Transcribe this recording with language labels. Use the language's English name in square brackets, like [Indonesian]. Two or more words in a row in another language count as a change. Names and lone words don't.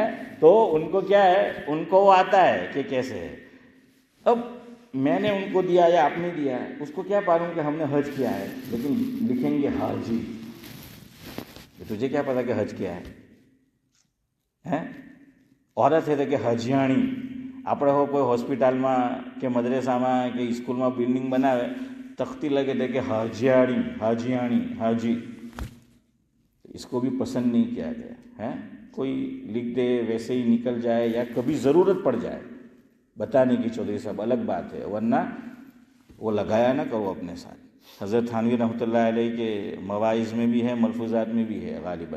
[Urdu] تو ان کو کیا ہے, ان کو وہ آتا ہے کہ کیسے ہے. اب میں نے ان کو دیا یا آپ نے دیا, اس کو کیا پالوں کہ ہم نے حج کیا ہے, لیکن لکھیں گے حاجی. تجھے کیا پتا کہ حج کیا ہے. عورت ہے کہ حجیانی. [Gujarati] આપણે હો કોઈ હોસ્પિટલમાં કે મદ્રેસામાં કે સ્કૂલમાં બિલ્ડિંગ બનાવે, તખ્તી લગે દે કે હાજીયાણી હાજી. [Urdu] اس کو بھی پسند نہیں کیا گیا ہے. کوئی لکھ دے ویسے ہی نکل جائے, یا کبھی ضرورت پڑ جائے بتانے کی, چودھری صاحب الگ بات ہے, ورنہ وہ لگایا نہ کرو اپنے ساتھ. حضرت تھانوی رحمۃ اللہ علیہ کے مواعظ میں بھی ہے, ملفوظات میں بھی ہے غالباً.